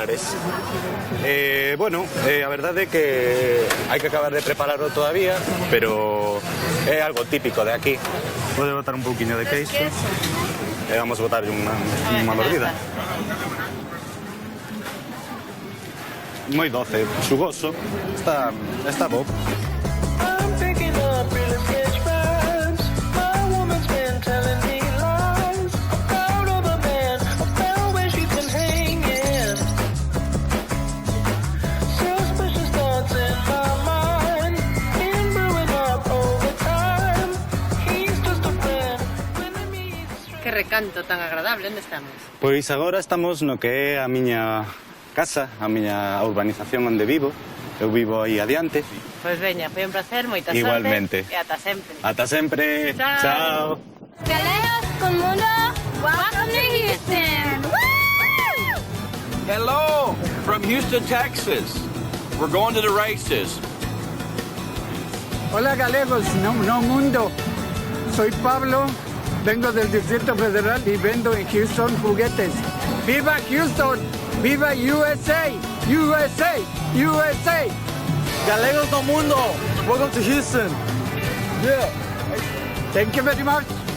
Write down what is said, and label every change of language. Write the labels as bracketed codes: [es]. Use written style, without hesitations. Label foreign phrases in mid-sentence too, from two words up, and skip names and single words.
[gl] Bueno, a verdade é que hai que acabar de prepararlo todavía, pero é algo típico de aquí. Pode botar un pouquiño de queixo e vamos botar unha mordida. Moi doce, xugoso, está bo. [en] I'm picking up really sketch vibes. My woman's been telling me lies about other men. I found where she's been hanging. Suspicious thoughts in my mind, been brewing up over time. He's just a friend. [gl] Que recanto tan agradable, onde estamos? Pois agora estamos no que é a miña casa, a miña urbanización onde vivo. Eu vivo aí adiante. Pois veña, foi un placer, moita Igualmente. sorte e ata sempre. Ata sempre. Chao. Galegos con Mundo, [en] welcome to Houston. Woo! Hello, from Houston, Texas. We're going to the races. [gl] Hola Galegos, no Mundo. [es] Soy Pablo, vengo del Distrito Federal y vendo en Houston juguetes. ¡Viva Houston! ¡Viva USA! USA! USA! [gl] Galegos do Mundo, [en] welcome to Houston. Yeah. Thank you very much.